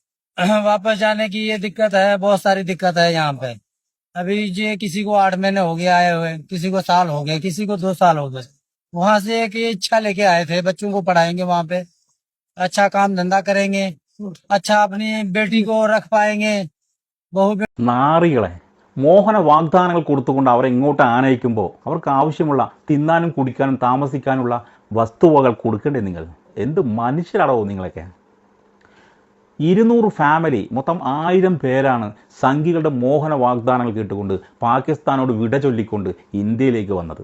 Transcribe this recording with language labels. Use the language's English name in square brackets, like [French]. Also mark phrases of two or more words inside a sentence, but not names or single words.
[Hindi] वापस जाने की ये दिक्कत है, बहुत सारी दिक्कत है यहाँ पे। अभी ये किसी को 8 महीने हो गया आए हुए, किसी को साल हो गए, किसी को 2 साल हो गए। वहां से एक ये इच्छा लेके आए थे, बच्चों को पढ़ाएंगे वहां पे, अच्छा काम धंधा करेंगे, अच्छा अपनी बेटी को रख पाएंगे। [Malayalam] നാറികളെ മോഹന വാഗ്ദാനങ്ങൾ കൊടുത്തുകൊണ്ട് അവരെ ഇങ്ങോട്ട് ആനയിക്കുമ്പോൾ അവർക്ക് ആവശ്യമുള്ള തിന്നാനും കുടിക്കാനും താമസിക്കാനുള്ള വസ്തുവകൾ കൊടുക്കണ്ടേ? നിങ്ങൾ എന്ത് മനുഷ്യരാണോ നിങ്ങളൊക്കെ? 200 ഫാമിലി, മൊത്തം 1000 പേരാണ് സംഘികളുടെ മോഹന വാഗ്ദാനങ്ങൾ കേട്ടുകൊണ്ട് പാകിസ്ഥാനോട് വിട ചൊല്ലിക്കൊണ്ട് ഇന്ത്യയിലേക്ക് വന്നത്.